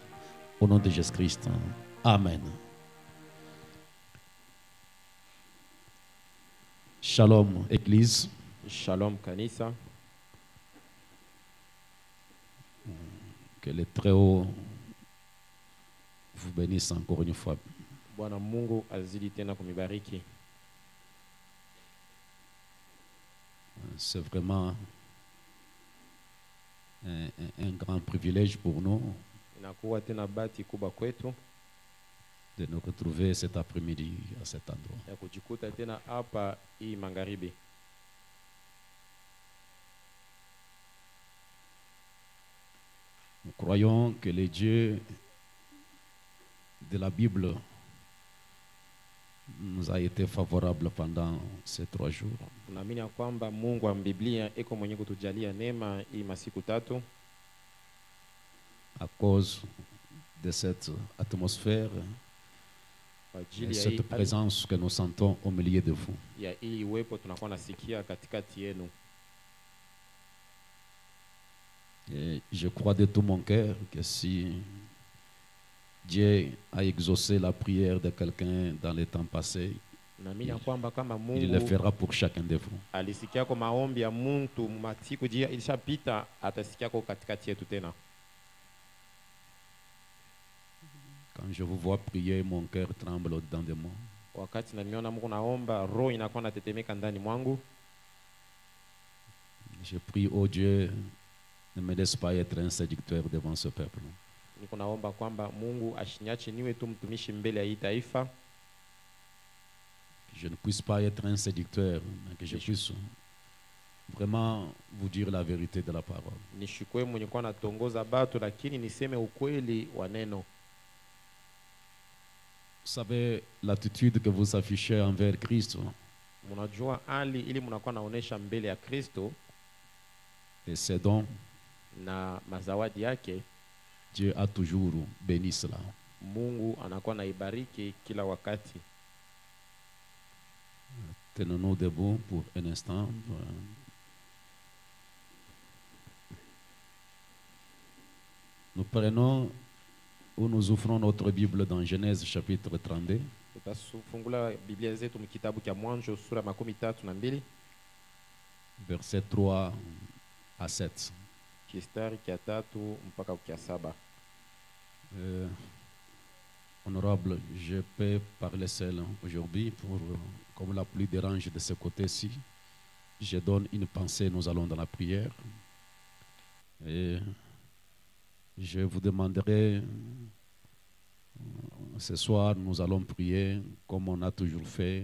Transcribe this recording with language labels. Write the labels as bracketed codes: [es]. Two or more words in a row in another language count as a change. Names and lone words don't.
[fr] Au nom de Jésus-Christ. Amen. Shalom, Église. [sw] Shalom, Kanisa. [fr] Que le Très-Haut vous bénisse encore une fois. [sw] Bwana Mungu azidi tena kumibariki. [fr] C'est vraiment un grand privilège pour nous [sw] Inakuwa tena bahati kubwa kwetu [fr] de nous retrouver cet après-midi à cet endroit. [sw] ya kujikuta tena hapa hii magharibi. [fr] Nous croyons que le Dieu de la Bible nous a été favorable pendant ces 3 jours. [sw] Tunaamini ya kwamba Mungu wa Biblia iko mwenye kutujalia neema hii masiku 3 [fr] à cause de cette atmosphère, [sw] kwa [fr] et [sw] ajili ya [fr] cette présence que nous sentons au milieu de vous. [sw] ya hii uwepo tunakuwa nasikia katikati yenu. [fr] Et je crois de tout mon cœur que si Dieu a exaucé la prière de quelqu'un dans les temps passés, [sw] Naamini ya kwamba kama [fr] il le [sw] Mungu [fr] fera pour chacun de vous. [sw] alisikia kwa maombi ya mtu masiku jia ilishapita, atasikia kwa katikati yetu tena. [fr] Quand je vous vois prier, mon cœur tremble au-dedans de moi. [sw] Wakati namiona Mungu naomba, roho inakuwa natetemeka ndani mwangu. [fr] Je prie, oh Dieu, ne me laisse pas être un séducteur devant ce peuple. [sw] Niko naomba kwamba Mungu ashinyache niwe tu mtumishi mbele ya hii taifa. [fr] Que je ne puisse pas être un séducteur, mais que je puisse vraiment vous dire la vérité de la parole. [sw] Nishikwe mwenye kwa natongoza batu, lakini niseme ukweli wa neno. [fr] Vous savez, l'attitude que vous affichez envers Christ, [sw] Munajua hali ili munakuwa naonesha mbele ya Kristo [fr] et ses dons, [sw] na mazawadi yake, [fr] Dieu a toujours béni cela. [sw] Mungu anakuwa naibariki kila wakati. [fr] Tenons-nous debout pour un instant. Nous prenons ou nous ouvrons notre Bible dans Genèse chapitre 32. [sw] Tutafungula Biblia zetu mkitabu cha Mwanzo sura 32 [fr] versets 3 à 7. [sw] kistari kia 3 mpaka kia 7. [fr] Honorable, je peux parler seul aujourd'hui pour, comme la pluie dérange de ce côté-ci, je donne une pensée, nous allons dans la prière. Et je vous demanderai, ce soir, nous allons prier comme on a toujours fait.